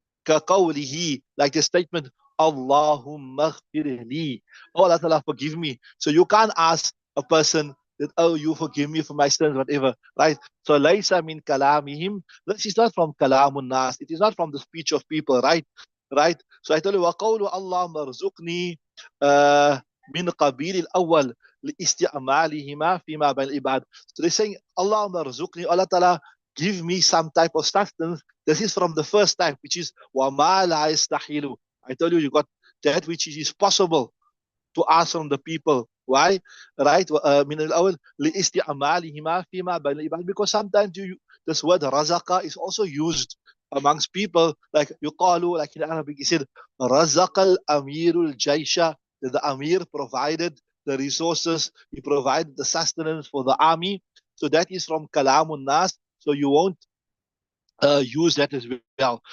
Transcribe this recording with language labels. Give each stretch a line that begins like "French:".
English: كقوله, like the statement,
Arabic: Allahumma ghfirli.
English: Oh, Allah Ta'ala, forgive me. So you can't ask a person that, "Oh, you forgive me for my sins," whatever, right? So
Arabic: laysa min kalamihim.
English: This is not from kalamun nas. It is not from the speech of people, right? Right? So I tell you,
Arabic: وَقَوْلُ اللَّهُمَّ ارْزُقْنِي مِنْ قَبِيلِ الْأَوَّلِ لِإِسْتِعْمَالِهِمَا فِيمَا بَيْنَ الْعِبَادِ.
English: So they're saying, Allahumma ارْزُقْني, Allah Ta'ala, give me some type of sustenance. This is from the first type, which is
Arabic: وَمَا لَا يَسْتَحِيلُ.
English: I told you, you got that which is possible to ask from the people. Why? Right?
Arabic: من الأول لاستعمالهما فيما بين العباد.
English: Because sometimes this word razaqa is also used amongst people. Like يقال, like in Arabic, he said,
Arabic: رزق الأمير الجيش.
English: That the Amir provided the resources, he provided the sustenance for the army. So that is from Kalamun Nas. So you won't use that as well.